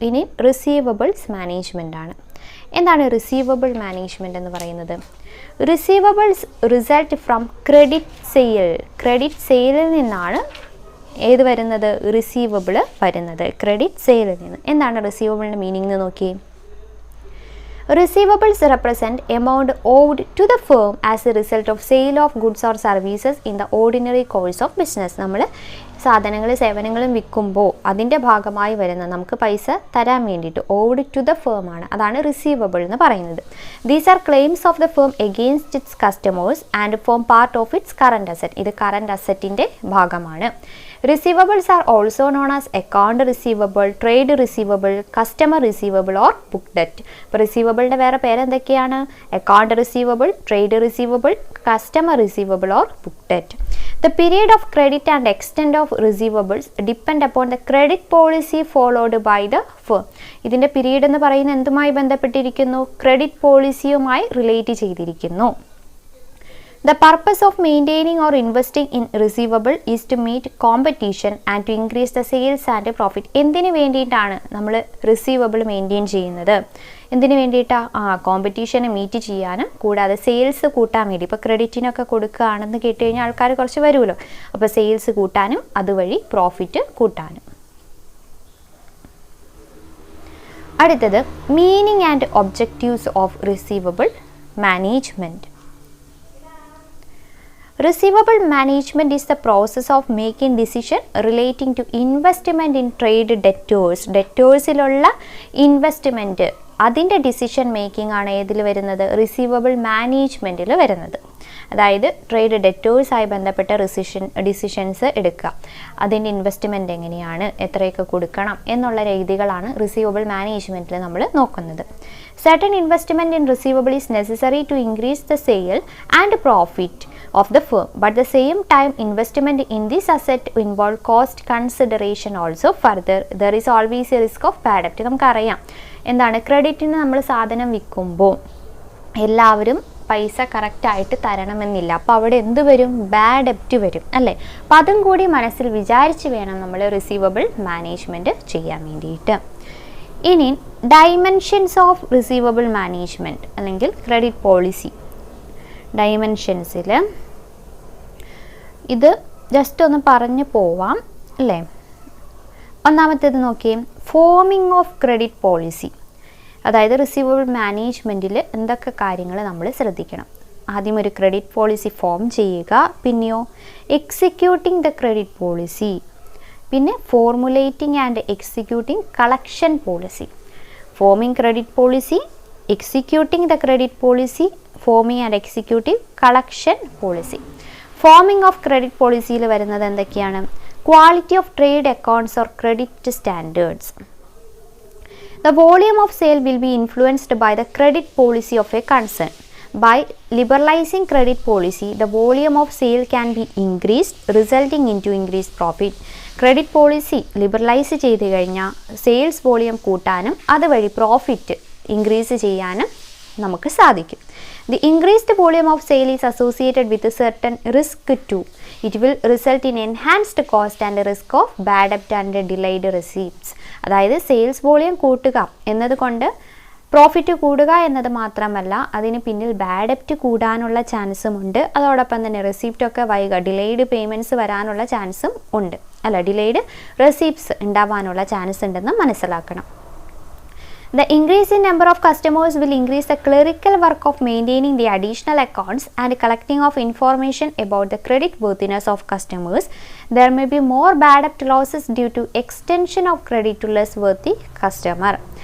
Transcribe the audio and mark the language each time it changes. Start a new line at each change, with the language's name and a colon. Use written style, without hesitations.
Malayalam: ഇനി receivables management ആണ്. എന്താണ് റിസീവബിൾ മാനേജ്മെൻറ്റ് എന്ന് പറയുന്നത്? റിസീവബിൾസ് റിസൾട്ട് ഫ്രം ക്രെഡിറ്റ് സെയിലിൽ നിന്നാണ് ഏത് വരുന്നത്? റിസീവബിൾ വരുന്നത് ക്രെഡിറ്റ് സെയിലിൽ നിന്ന്. എന്താണ് റിസീവബിളിൻ്റെ മീനിങ് എന്ന് നോക്കി.
English: Receivables represent amount owed to the firm as a result of sale of goods or services in the ordinary course of business.
Malayalam: നമ്മൾ സാധനങ്ങളും സേവനങ്ങളും വിൽക്കുമ്പോൾ അതിൻ്റെ ഭാഗമായി വരുന്ന നമുക്ക് പൈസ തരാൻ വേണ്ടിയിട്ട്
English: owed to the firm
Malayalam: ആണ്. അതാണ് റിസീവബിൾ എന്ന് പറയുന്നത്.
English: These are claims of the firm against its customers and form part of its current asset.
Malayalam: ഇത് കറണ്ട് അസറ്റിൻ്റെ ഭാഗമാണ്.
English: Receivables are also known as account receivable, trade receivable, customer receivable or book debt.
Malayalam: ഇപ്പോൾ റിസീവബിളിൻ്റെ വേറെ പേരെന്തൊക്കെയാണ്? Account receivable, trade receivable, customer receivable or book debt.
English: The period of credit and extent of receivables depend upon the credit policy followed by the firm.
Malayalam: ഇതിൻ്റെ period എന്ന് പറയുന്നത് എന്തുമായി ബന്ധപ്പെട്ടിരിക്കുന്നു? Credit പോളിസിയുമായി relate ചെയ്തിരിക്കുന്നു.
English: The purpose of maintaining or investing in receivable is to meet competition and to increase the sales and profit.
Malayalam: എന്തിനു വേണ്ടിയിട്ടാണ് നമ്മൾ receivable maintain ചെയ്യുന്നത്? എന്തിനു വേണ്ടിയിട്ടാണ്? കോമ്പറ്റീഷനെ മീറ്റ് ചെയ്യാനും കൂടാതെ സെയിൽസ് കൂട്ടാൻ വേണ്ടി. ഇപ്പോൾ ക്രെഡിറ്റിനൊക്കെ കൊടുക്കുകയാണെന്ന് കേട്ട് കഴിഞ്ഞാൽ ആൾക്കാർ കുറച്ച് വരുമല്ലോ. അപ്പോൾ സെയിൽസ് കൂട്ടാനും അതുവഴി പ്രോഫിറ്റ് കൂട്ടാനും. അടുത്തത് meaning and objectives of receivable management.
English: Receivable management is the process of making decision relating to investment in trade debtors.
Malayalam: ഡെറ്റേഴ്സിലുള്ള investment അതിൻ്റെ ഡിസിഷൻ മേക്കിംഗ് ആണ് ഏതിൽ വരുന്നത്? റിസീവബിൾ മാനേജ്മെൻറ്റിൽ വരുന്നത്. അതായത് ട്രേഡ് ഡെറ്റേഴ്സായി ബന്ധപ്പെട്ട ഡിസിഷൻസ് എടുക്കുക. അതിൻ്റെ ഇൻവെസ്റ്റ്മെൻറ്റ് എങ്ങനെയാണ്, എത്രയൊക്കെ കൊടുക്കണം എന്നുള്ള രീതികളാണ് റിസീവബിൾ മാനേജ്മെൻറ്റിൽ നമ്മൾ നോക്കുന്നത്.
English: Certain investment in receivable is necessary to increase the sale and profit of the firm. But at the same time, investment in this asset involve cost consideration also. Further, there is always a risk of bad debt.
Malayalam: നമുക്കറിയാം എന്താണ് ക്രെഡിറ്റിന് നമ്മൾ സാധനം വിൽക്കുമ്പോൾ എല്ലാവരും പൈസ കറക്റ്റായിട്ട് തരണമെന്നില്ല. അപ്പോൾ അവിടെ എന്ത് വരും? ബാഡ് ഡെപ്റ്റ് വരും അല്ലേ? അപ്പോൾ അതും കൂടി മനസ്സിൽ വിചാരിച്ച് വേണം നമ്മൾ റിസീവബിൾ മാനേജ്മെൻറ്റ് ചെയ്യാൻ വേണ്ടിയിട്ട്. ഇനി ഡൈമെൻഷൻസ് ഓഫ് റിസീവബിൾ മാനേജ്മെൻറ്റ് അല്ലെങ്കിൽ ക്രെഡിറ്റ് പോളിസി. ഡൈമെൻഷൻസിൽ ഇത് ജസ്റ്റ് ഒന്ന് പറഞ്ഞു പോവാം അല്ലേ? ഒന്നാമത്തേത് നോക്കിയേ, ഫോമിംഗ് ഓഫ് ക്രെഡിറ്റ് പോളിസി. അതായത് റിസീവബിൾ മാനേജ്മെൻറ്റിൽ എന്തൊക്കെ കാര്യങ്ങൾ നമ്മൾ ശ്രദ്ധിക്കണം. ആദ്യം ഒരു ക്രെഡിറ്റ് പോളിസി ഫോം ചെയ്യുക, പിന്നെയോ എക്സിക്യൂട്ടിംഗ് ദ ക്രെഡിറ്റ് പോളിസി, പിന്നെ formulating and executing collection policy. Foaming credit policy, executing the credit policy, foaming and executive collection policy. Foaming of credit പോളിസിയിൽ വരുന്നത് എന്തൊക്കെയാണ്? Quality of trade accounts or credit standards.
English: The volume of sale will be influenced by the credit policy of a concern. By liberalizing credit policy, the volume of sale can be increased, resulting into increased profit.
Malayalam: Credit policy liberalize ചെയ്തു കഴിഞ്ഞാൽ sales volume കൂട്ടാനും അതുവഴി profit increase ചെയ്യാനും നമുക്ക് സാധിക്കും.
English: The increased volume of sale is associated with a certain risk too. It will result in enhanced cost and risk of bad debt and delayed receipts.
Malayalam: അതായത് sales volume കൂട്ടുക എന്നതുകൊണ്ട് profit കൂടുക എന്നത് മാത്രമല്ല, അതിന് പിന്നിൽ ബാഡ് ഡെപ്റ്റ് കൂടാനുള്ള ചാൻസും ഉണ്ട്. അതോടൊപ്പം തന്നെ റെസിപ്റ്റൊക്കെ വൈകുക, ഡിലേഡ് പേയ്മെൻറ്റ്സ് വരാനുള്ള ചാൻസും ഉണ്ട് അല്ല, ഡിലേഡ് റെസിപ്റ്റ്സ് ഉണ്ടാവാനുള്ള ചാൻസ് ഉണ്ടെന്ന് മനസ്സിലാക്കണം.
English: The increase in number of customers will increase the clerical work of maintaining the additional accounts and collecting of information about the credit worthiness of customers. There may be more bad debt losses due to extension of credit to less worthy customer.